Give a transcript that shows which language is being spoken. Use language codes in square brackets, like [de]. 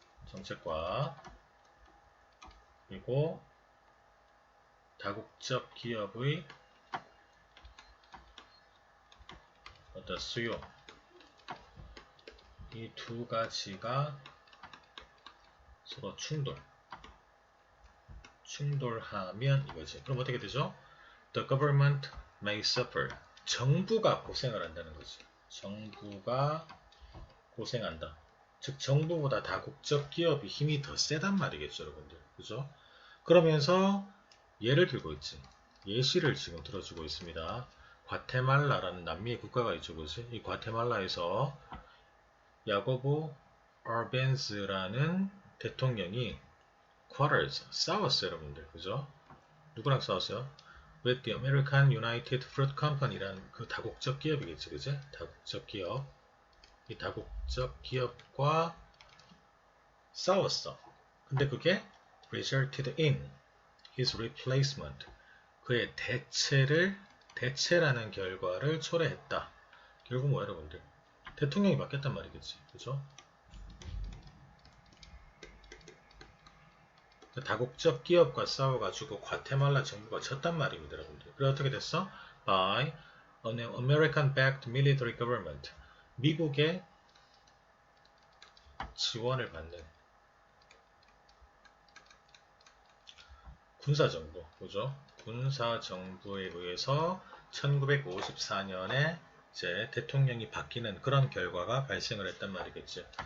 [ko] 정책과 그리고 다국적 기업의 어떤 수요, 이 두 가지가 서로 충돌하면 이거지. 그럼 어떻게 되죠? [en] The government may suffer. [ko] 정부가 고생을 한다는 거지. 정부가 고생한다. 즉 정부보다 다국적 기업이 힘이 더 세단 말이겠죠, 여러분들. 그죠? 그러면서 예를 들고 있지. 예시를 지금 들어주고 있습니다. 과테말라라는 남미의 국가가 있죠, 그지? 이 과테말라에서 야고보 얼벤즈라는 대통령이 quarrels, 싸웠어요, 여러분들. 그죠? 누구랑 싸웠어요? With the American United Fruit Company라는 그 다국적 기업이겠지, 그지? 다국적 기업. 이 다국적 기업과 싸웠어. [en] 근데 그게 resulted in his replacement. [ko] 그의 대체라는 결과를 초래했다. 결국 뭐야, 여러분들? 대통령이 바뀌었단 말이겠지. 그죠? 다국적 기업과 싸워가지고 과테말라 정부가 졌단 말입니다, 여러분들. 그래 어떻게 됐어? [en] By an American-backed military government. [ko] 미국의 지원을 받는 군사정부, 그죠? 군사정부에 의해서 1954년에 이제 대통령이 바뀌는 그런 결과가 발생을 했단 말이겠죠.